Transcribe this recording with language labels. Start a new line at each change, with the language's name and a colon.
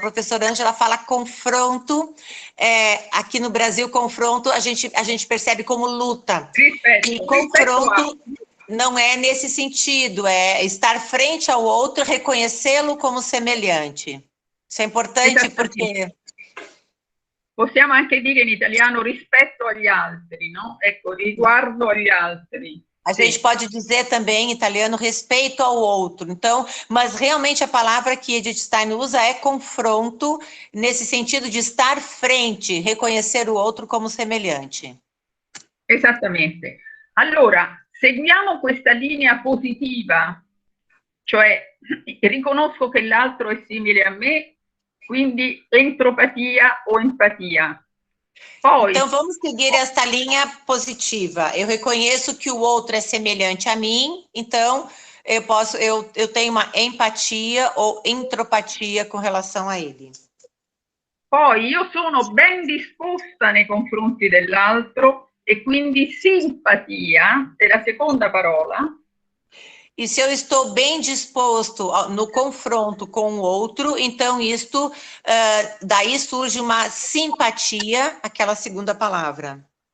Portuguese: A professora Ângela fala confronto, aqui no Brasil confronto a gente percebe como luta. E confronto não é nesse sentido, é estar frente ao outro, reconhecê-lo como semelhante. Isso é importante porque...
Italian: Possiamo anche dire in italiano rispetto agli altri, no? Ecco, riguardo agli altri.
Portuguese: A gente pode dizer também em italiano respeito ao outro. Então, mas realmente a palavra que Edith Stein usa é confronto, nesse sentido de estar frente, reconhecer o outro como semelhante.
Italian: Esattamente. Allora, seguiamo questa linea positiva, cioè riconosco che l'altro è simile a me, quindi entropatia o empatia. Poi,
Portuguese: então vamos seguir esta linha positiva. Eu reconheço que o outro é semelhante a mim, então eu tenho uma empatia ou entropatia com relação a ele.
Italian: Poi io sono ben disposta nei confronti dell'altro e quindi simpatia è la seconda parola.
Portuguese: E se eu estou bem disposto no confronto com o outro, então daí surge uma simpatia, aquela segunda palavra.